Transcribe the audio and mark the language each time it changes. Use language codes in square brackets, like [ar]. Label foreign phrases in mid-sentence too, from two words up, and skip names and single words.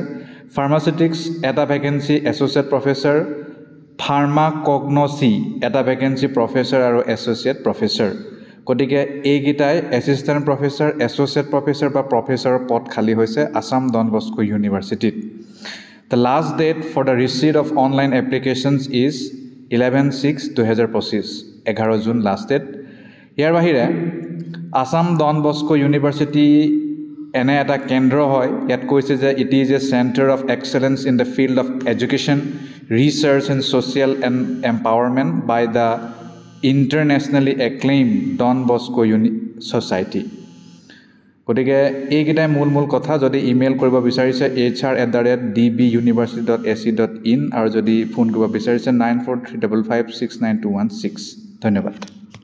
[as] ফাৰ্মাচিউটিক্স 1টা ভেকেঞ্চি, [en] associate professor. [as] ফাৰ্মাকগনচি 1টা ভেকেঞ্চি, প্ৰফেচাৰ আৰু [en] associate professor. [as] গতিকে এইকেইটাই [en] assistant professor, associate professor [as] বা প্ৰফেচাৰৰ পদ খালী হৈছে আসাম ডন বস্কো ইউনিভাৰ্চিটিত। [en] The last date for the receipt of online applications is 11/6/2025, 11 June last date. [as] ইয়াৰ বাহিৰে আসাম ডন বস্কো ইউনিভাৰ্চিটি এনে এটা কেন্দ্ৰ হয়, ইয়াত কৈছে যে [en] it is a centre of excellence in the field of education, research and social empowerment by the internationally acclaimed Don Bosco Society. [as] গতিকে এইকেইটাই মূল কথা। যদি ইমেইল কৰিব বিচাৰিছে hr@dbuniversity.ac.in আৰু যদি ফোন কৰিব বিচাৰিছে 9435569216। ধন্যবাদ।